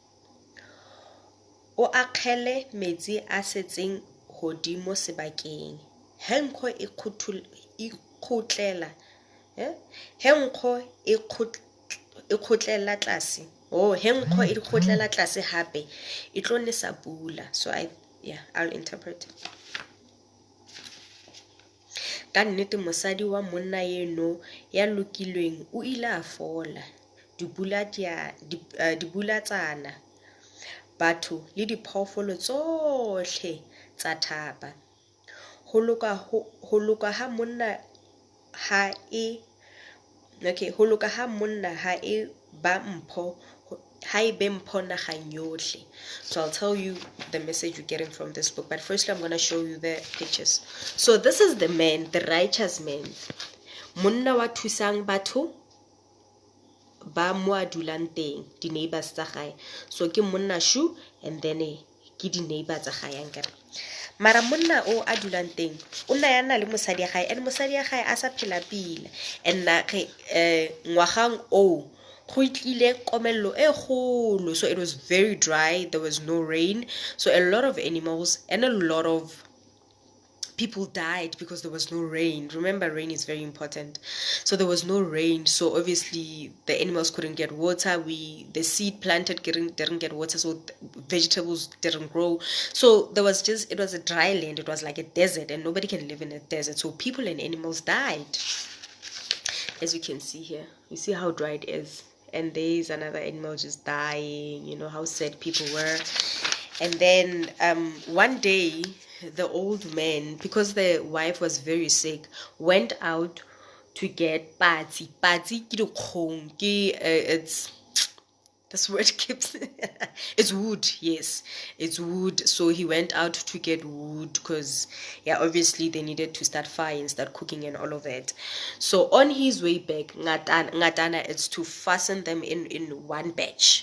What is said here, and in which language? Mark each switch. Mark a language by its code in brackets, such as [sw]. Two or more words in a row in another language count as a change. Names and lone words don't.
[st] O akgele metsi a setseng hodimo sebakeng. He nkgo e khotlela tlase. Oh, he nkgo e khotlela tlase hape e tlo nesa pula. [en] So I'll interpret. [st] Ka nnete mosadi wa monna eno ya lokilweng o ile a fola. Dibula tsana, batho le diphoofolo tsohle tsa thaba. Ho loka ha monna ha e ba mpho, ha e be mpho naheng yohle. [en] So I'll tell you the message you're getting from this book, but firstly I'm going to show you the pictures. So this is the man, the righteous man. [st] Monna wa thusang batho ba mo a dulang teng, di neighbors tsa gae. So ke monna shu [en] and then [st] ke di neighbors tsa gae ankere. Mara monna o a dulang teng o na yana le mosadi ya gae, and mosadi ya gae a sa phela pila, and na ngwagang o go itlile komello e kgolo. [en] So it was very dry, there was no rain, so a lot of animals and a lot of people died because there was no rain. Remember, rain is very important. So there was no rain, so obviously the animals couldn't get water. The seed planted didn't get water, so vegetables didn't grow. So it was a dry land. It was like a desert, and nobody can live in a desert, so people and animals died. As you can see here, you see how dry it is, and there's another animal just dying. You know how sad people were. And then one day the old man, because the wife was very sick, went out to get patsi. [st] Patsi ke dikgong, [en] it's this word keeps it's wood. Yes, it's wood. So he went out to get wood because obviously they needed to start fire and start cooking and all of that. So on his way back, ngatana is to fasten them in one batch.